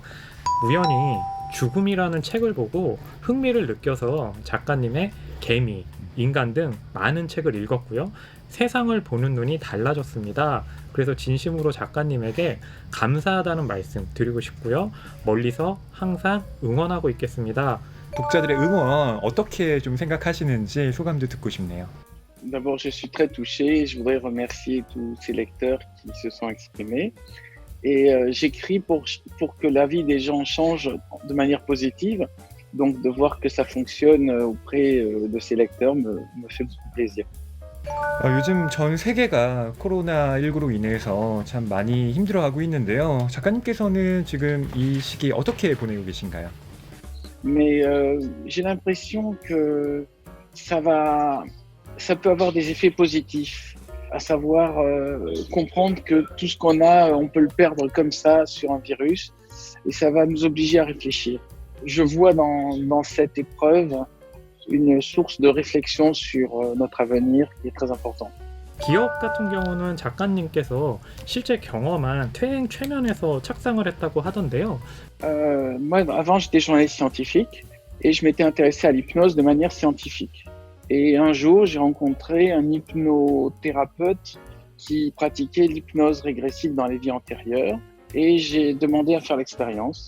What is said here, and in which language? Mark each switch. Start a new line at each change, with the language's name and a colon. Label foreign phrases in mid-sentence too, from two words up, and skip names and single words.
Korean: 우연히 죽음이라는 책을 보고 흥미를 느껴서 작가님의 개미, 인간 등 많은 책을 읽었고요. 세상을 보는 눈이 달라졌습니다. 그래서 진심으로 작가님에게 감사하다는 말씀 드리고 싶고요. 멀리서 항상 응원하고 있겠습니다. 독자들의 응원 어떻게 좀 생각하시는지 소감도 듣고 싶네요.
French: D'abord, je suis très touché et je voudrais remercier tous ces lecteurs qui se sont exprimés. Et j'écris pour que la vie des gens change de manière positive. Donc, de voir que ça fonctionne auprès de ces lecteurs me fait beaucoup plaisir.
Korean: 요즘 전 세계가 코로나19로 인해서 참 많이 힘들어하고 있는데요. 작가님께서는 지금 이 시기 어떻게 보내고 계신가요?
French: Mais j'ai l'impression que ça peut avoir des effets positifs, à savoir comprendre que tout ce qu'on a, on peut le perdre comme ça sur un virus, et ça va nous obliger à réfléchir. Je vois dans cette épreuve une source de réflexion sur notre avenir qui est très important.
Korean: 기억 같은 경우는 작가님께서 실제 경험한 퇴행 최면에서 착상을 했다고 하던데요.
French: Moi, avant, j'étais journaliste scientifique et je m'étais intéressé à l'hypnose de manière scientifique. Et un jour, j'ai rencontré un hypnothérapeute qui pratiquait l'hypnose régressive dans les vies antérieures et j'ai demandé à faire l'expérience.